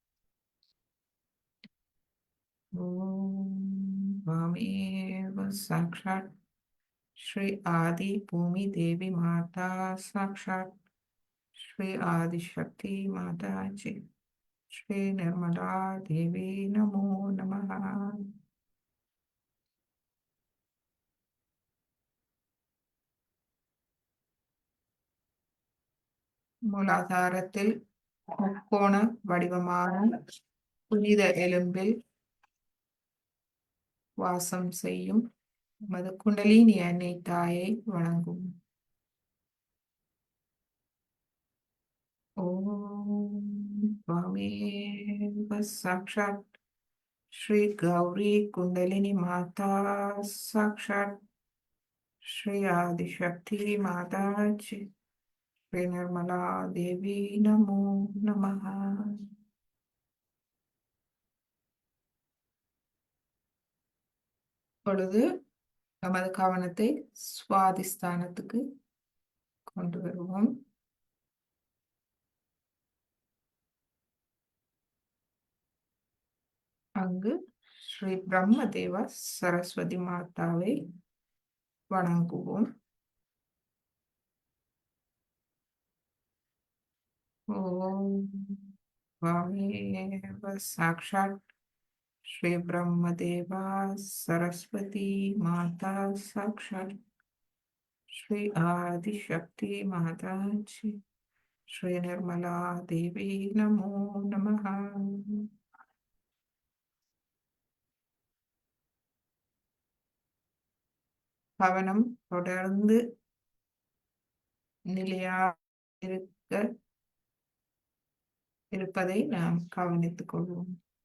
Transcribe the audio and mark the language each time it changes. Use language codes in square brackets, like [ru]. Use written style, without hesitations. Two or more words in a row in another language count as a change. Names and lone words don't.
[sa] ஓம் त्वामेव साक्षात् श्री आदि भूमि देवी माता साक्षात् श्री आदिशक्ति माता जी श्री निर्मला देवी नमो नमः. [ta] மூலாதாரத்தில் முக்கோண வடிவமான புனித எலும்பில் வாசம் செய்யும் நமது குண்டலினி அன்னை தாயை வணங்கும். [sa] ஓம் त्वामेव साक्षात् श्री गौरी कुंडलिनी माता साक्षात् श्री आदिशक्ति माता जी श्री निर्मला देवी नमो नमः. [ta] இப்பொழுது நமது கவனத்தை சுவாதிஸ்தானத்துக்கு கொண்டு வருவோம். அங்கு ஸ்ரீ பிரம்மதேவ சரஸ்வதி மாதாவை வணங்குவோம். [sa] ஓம் त्वामेव साक्षात् श्री ब्रह्मदेवा सरस्वती माता साक्षात् श्री आदिशक्ति माता जी श्री निर्मला देवी नमो नमः. [ta] கவனம் தொடர்ந்து நிலையாக இருப்பதை நாம் கவனித்துக் கொள்வோம்.